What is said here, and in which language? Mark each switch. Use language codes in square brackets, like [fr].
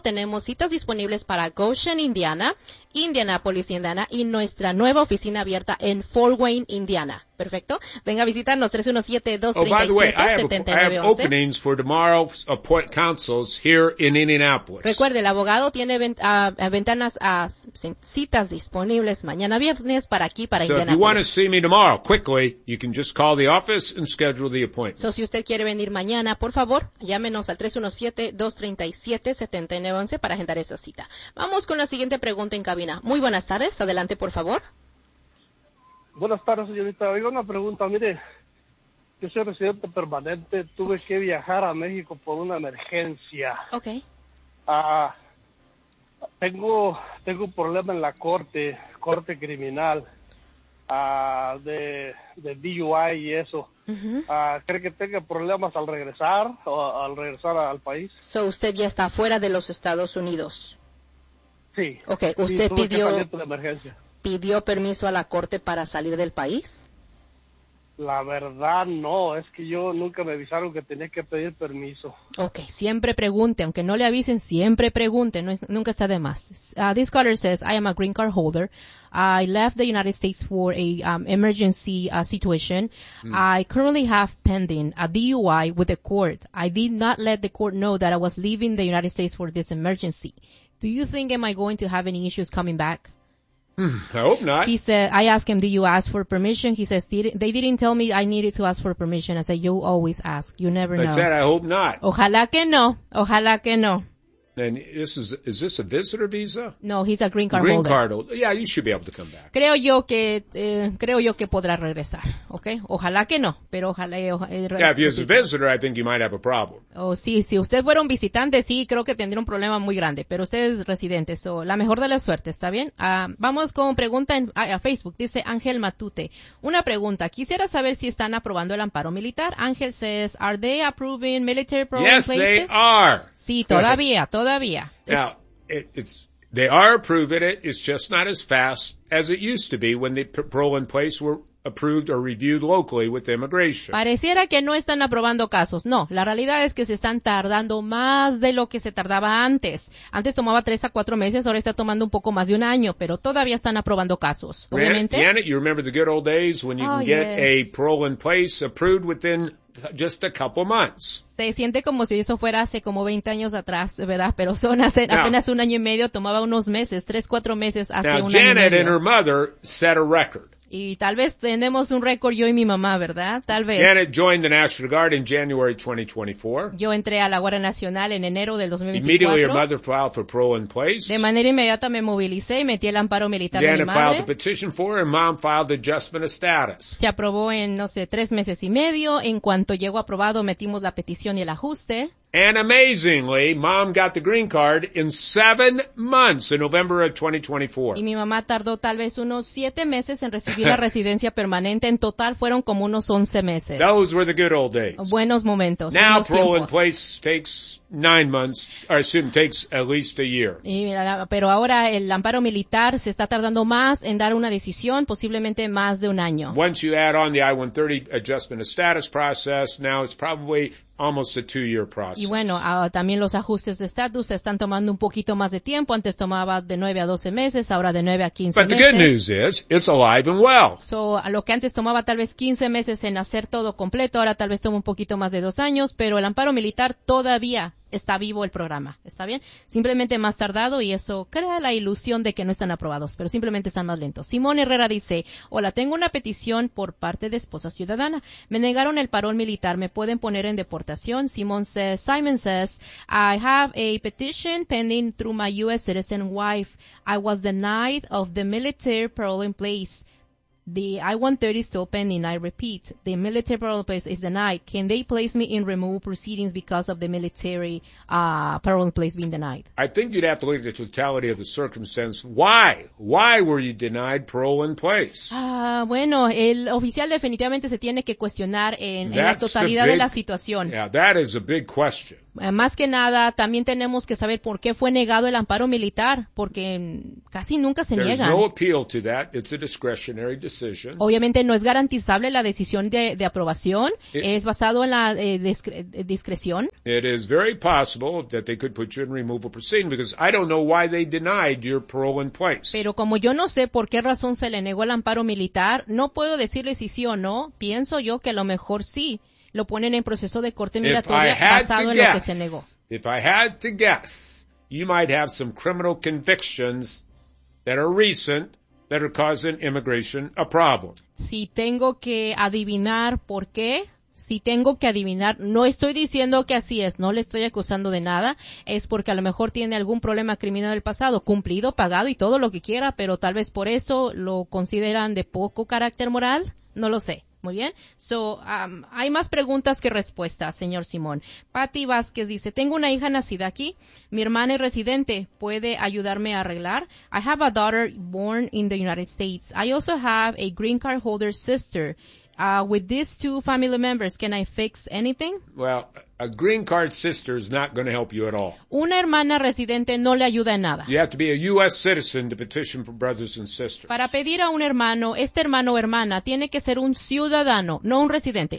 [es] Tenemos citas disponibles para Goshen, Indiana, Indianapolis, Indiana, y nuestra nueva oficina abierta en Fort Wayne, Indiana. Perfecto. Venga a visitarnos, 317-237-7911. [en] Oh, by the way, I have openings for tomorrow's appoint councils here in Indianapolis. [es] Recuerde, el abogado tiene ventanas a citas disponibles mañana viernes para aquí, para Indianapolis. [en] So if you want to see me tomorrow, quickly, you can just call the office and schedule the appointment. [es] So si usted quiere venir mañana, por favor, llámenos al 317-237-7911 para agendar esa cita. Vamos con la siguiente pregunta en cabina. Muy buenas tardes. Adelante, por favor. Buenas tardes, señorita. Oigo una pregunta. Mire, yo soy residente permanente. Tuve que viajar a México por una emergencia. Ok. Tengo un problema en la corte criminal, de DUI y eso. Uh-huh. ¿Cree que tenga problemas al regresar o al regresar al país? So, usted ya está fuera de los Estados Unidos. Sí. Ok, usted sí, pidió... Tuve que salir por la emergencia. ¿Pidió permiso a la corte para salir del país? La verdad, no. Es que yo nunca me avisaron que tenía que pedir permiso. Ok, siempre pregunte. Aunque no le avisen, siempre pregunte. No es, nunca está de más. [en] This caller says, I am a green card holder. I left the United States for a emergency situation. Mm. I currently have pending a DUI with the court. I did not let the court know that I was leaving the United States for this emergency. Do you think am I going to have any issues coming back? I hope not. He said, I asked him, did you ask for permission? He says, they didn't tell me I needed to ask for permission. I said, you always ask. You never know. I said, I hope not. [es] Ojalá que no. Ojalá que no. [en] And is this a visitor visa? No, he's a green card holder. Green card holder. Yeah, you should be able to come back. [es] Creo yo que podrá regresar, okay? Ojalá que no, pero ojalá... [en] Yeah, if he's a visitor, I think you might have a problem. [es] Oh, sí, si usted fuera un visitante, sí, creo que tendría un problema muy grande, pero usted es residente, so la mejor de la suerte, ¿está bien? Vamos con pregunta a Facebook, dice Ángel Matute. Una pregunta, quisiera saber si están aprobando el amparo militar. [en] Ángel says, are they approving military program yes, places? Yes, they are. [es] Sí, todavía. [en] Now, they are approving it. It's just not as fast as it used to be when the parole in place were approved or reviewed locally with immigration. [es] Pareciera que no están aprobando casos. No, la realidad es que se están tardando más de lo que se tardaba antes. Antes tomaba 3 a 4 meses, ahora está tomando un poco más de un año, pero todavía están aprobando casos. Obviamente. [en] Janet, you remember the good old days when you can get a parole in place approved within just a couple months. [es] Se siente como si eso fuera hace como 20 años atrás, ¿verdad? Pero son hace apenas un año y medio, tomaba unos meses, 3, 4 meses hace [en] now, [es] un [en] Janet [es] año y medio. [en] Janet and her mother set a record. [es] Y tal vez tenemos un récord yo y mi mamá, ¿verdad? Tal vez. [en] Janet joined the National Guard in January 2024. [es] Yo entré a la Guardia Nacional en enero del 2024. [en] Immediately, her mother filed for parole in place. [es] De manera inmediata me movilicé y metí el amparo militar [en] Janet [es] de mi madre. [en] Janet filed the petition for her and mom filed adjustment of status. [es] Se aprobó en, no sé, 3 meses y medio. En cuanto llegó aprobado, metimos la petición y el ajuste. [en] And amazingly, mom got the green card in 7 months, in November of 2024. [es] Y mi mamá tardó tal vez unos 7 meses en recibir la residencia permanente. En total fueron como unos 11 meses. [en] Those were the good old days. [es] Buenos momentos. [en] Now parole in place takes 9 months, or excuse me, takes at least a year. [es] Y mira, pero ahora el amparo militar se está tardando más en dar una decisión, posiblemente más de un año. [en] Once you add on the I-130 adjustment of status process, now it's probably almost a 2-year process. [es] Y bueno, también los ajustes de estatus están tomando un poquito más de tiempo. Antes tomaba de 9 a 12 meses, ahora de 9 a 15 [en] meses. But the good news is, it's alive and well. [es] So, a lo que antes tomaba tal vez 15 meses en hacer todo completo, ahora tal vez toma un poquito más de 2 años, pero el amparo militar todavía está vivo el programa. ¿Está bien? Simplemente más tardado y eso crea la ilusión de que no están aprobados, pero simplemente están más lentos. Simón Herrera dice, hola, tengo una petición por parte de esposa ciudadana. Me negaron el parol militar. ¿Me pueden poner en deportación? [en] Simon says, I have a petition pending through my U.S. citizen wife. I was denied of the military parole in place. The I-130 is still pending. I repeat, the military parole is denied. Can they place me in removal proceedings because of the military parole place being denied? I think you'd have to look at the totality of the circumstance. Why? Why were you denied parole in place? [es] Bueno, el oficial definitivamente se tiene que cuestionar en la totalidad de la situación. [en] Yeah, that is a big question. [es] Más que nada, también tenemos que saber por qué fue negado el amparo militar, porque casi nunca se niega. [en] No appeal to that. It's a discretionary decision. [es] Obviamente no es garantizable la decisión de aprobación. Es basado en la discreción. [en] It is very possible that they could put you in removal proceeding because I don't know why they denied your parole in place. [es] Pero como yo no sé por qué razón se le negó el amparo militar, no puedo decirle si sí o no. Pienso yo que a lo mejor sí. Lo ponen en proceso de corte migratoria basado [en] guess, [es] en lo que se negó. [en] If I had to guess, you might have some criminal convictions that are recent that are causing immigration a problem. [es] Si tengo que adivinar por qué, si tengo que adivinar, no estoy diciendo que así es, no le estoy acusando de nada, es porque a lo mejor tiene algún problema criminal del pasado, cumplido, pagado y todo lo que quiera, pero tal vez por eso lo consideran de poco carácter moral, no lo sé. Muy bien. So, hay más preguntas que respuestas, señor Simón. Patty Vázquez dice, tengo una hija nacida aquí. Mi hermana es residente. ¿Puede ayudarme a arreglar? [en] I have a daughter born in the United States. I also have a green card holder sister. With these two family members, can I fix anything? Well, a green card sister is not going to help you at all. [es] Una hermana residente no le ayuda en nada. [en] You have to be a U.S. citizen to petition for brothers and sisters. [es] Para pedir a un hermano, este hermano o hermana tiene que ser un ciudadano, no un residente,